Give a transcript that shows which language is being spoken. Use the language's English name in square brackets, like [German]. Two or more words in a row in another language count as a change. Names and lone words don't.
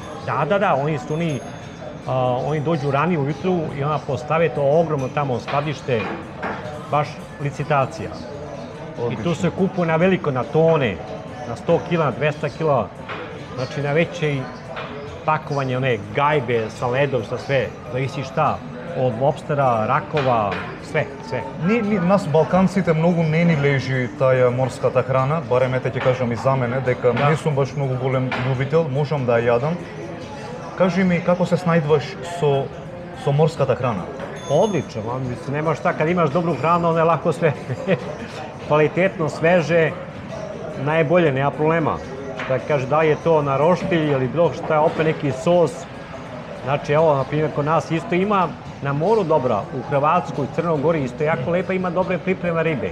[Serbian] Da, oni dođu ranije ujutru i ona postave to ogromno tamo skladište, baš licitacija. I tu se kupuje na veliko, na tone, na 100 kila, 200 kila, znači na veće pakovanje, one gajbe sa ledom, sa sve, zavisi šta, od lobstera, rakova, sve. [Macedonian] Нас балканците многу не ни лежи таја морската храна, барем ете ќе кажам и за мене, дека не сум баш многу голем љубител, можам да ја јадам. Кажи ми како се снајдваш со морската храна? [Serbian] Odlično, nema šta, kad imaš dobru hranu, onda je lako sve kvalitetno, sveže, najbolje, nema problema. Da kaže, da li je to na roštilj ili bilo šta, opet neki sos, Znači, evo, na primjer, kod nas isto ima na moru dobra, u Hrvatskoj, Crnoj Gori isto jako lepa, ima dobre pripreme ribe.